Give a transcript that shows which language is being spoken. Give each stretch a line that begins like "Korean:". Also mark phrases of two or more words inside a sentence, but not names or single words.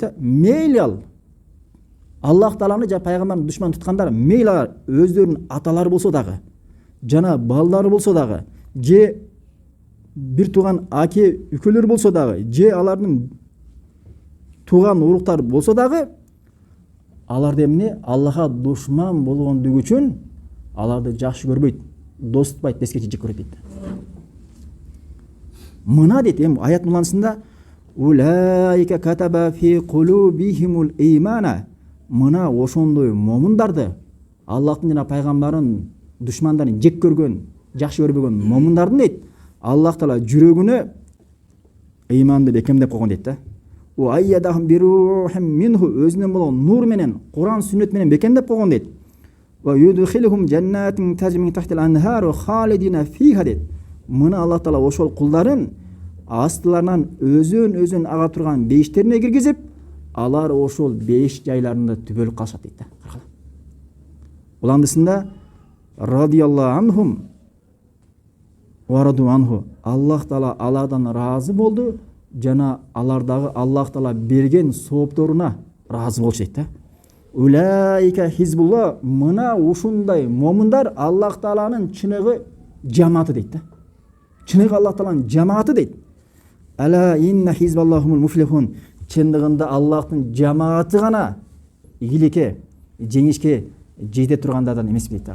Kyrgyz: Мейли ал Аллах Тааланы жана пайгамбарын душман туткандар, мейли өздөрүнүн аталары болсо дагы, жана балдары болсо дагы, же бир тууган аке үкөлөр болсо дагы, же алардын тууган уруктар болсо дагы, аларды эмне Аллахка душман болгондугу үчүн аларды жакшы көрбөйт, дос тутпайт, деске жек көрөт дейт. Мына дейт, эми аят муланысында
Arabic: أولئك كتب في قلوبهم الإيمان,
Kyrgyz: мына ошондой момундарды, Аллахтын жана пайгамбарын душмандарын жек көргөн, жакшы көрбөгөн момундардын дейт, Аллах Таала жүрөгүнө ыйманды бекемдеп койгон дейт да.
Arabic: وأيدهم بروح منه,
Kyrgyz: өзүнөн болгон нур менен, Куран сүннөт менен бекемдеп койгон дейт.
Arabic: ويدخلهم جنات تجري من تحتها الأنهار خالدين فيها дейт.
Kyrgyz: Мына Аллах Таала ошол кулдарын астыларынан өзөн ага турган бейиштерине киргизип, алар ошол бейиш жайларында түбөлүк калышат дейт да. Уландысында
Arabic: رضي الله عنهم ورضوا عنه,
Kyrgyz: Аллах Таала алардан разы болду жана алардагы Аллах Таала берген соопторуна разы болчу дейт да.
Arabic: أولئك حزب الله,
Kyrgyz: мына ушундай момундар Аллах Тааланын чыныгы жамааты дейт да. Чыныгы Аллах Тааланын жамааты дейт.
Arabic: ألا إن حزب الله هم المفلحون,
Kyrgyz: чындыгында Аллахтын жамааты гана ийгиликке, жеңишке жете тургандардан эмес дейт да.